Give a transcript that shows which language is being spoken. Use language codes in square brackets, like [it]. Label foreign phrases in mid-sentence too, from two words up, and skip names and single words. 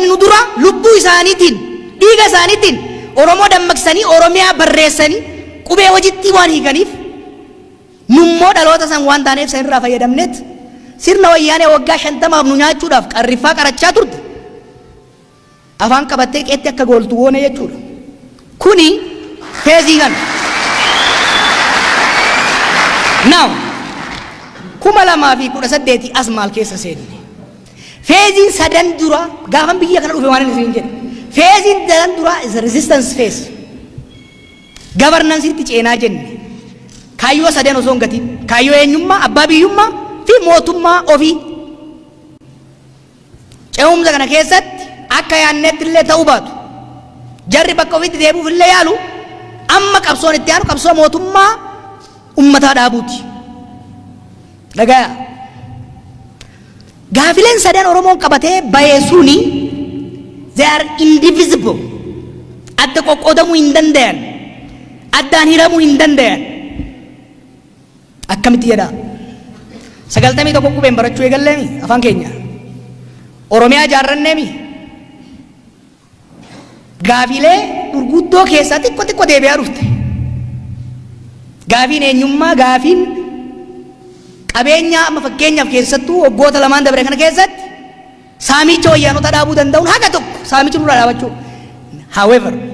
[om] nu duraa lubbuu isaaniitiin dhiiga isaaniitiin Oromoo dammaqsanii Oromiyaa barreessanii qubee hojiitti waan hiikaniif nummoo dhaloota san waan taaneef sanirraa fayyadamneet sirna wayyaanee waggaa 50 nu nyaachuudhaaf qarriffaa qarachaa turte afaan qabattee qeetti akka gooltu woone jechuudha kuni feezii kana now 2018 as maal keessa seenne feeziin sadan dura gaafan biyya kana dhufe waan inni isin jedhe feeziin sadan dura [en] is a resistance phase governance [om] itti ceenaa jenne kaayyoo sadan osoo hin gatiin kaayyoo eenyummaa abbaa biyyummaa fi mootummaa ofii ce'umsa kana keessatti akka yaanneetti illee ta'uu baatu jarri bakka ofiitti deebi'uuf illee yaalu amma qabsoon itti aanu qabsoo mootummaa ummataa dhaabuuti dhagaa gaafileen sadan Oromoon qabatee bayee suni [en] they are indivisible [om] adda qoqqoodamuu hin danda'an addaan hiramuu hin danda'an akkamitti jedha 91 qubeen barachuu eegalleemi afaan keenya Oromiyaa jaarranneemi gaafilee gurguddoo keessaa xiqqoo deebi'aa dhufte gaafiin eenyummaa gaafiin qabeenya amma fakkeenyaaf keessattuu waggoota lamaan dabre kana keessatti saamicha wayyaanota dhaabuu danda'uun haga tokko saamichi nurraa dhaabachuu however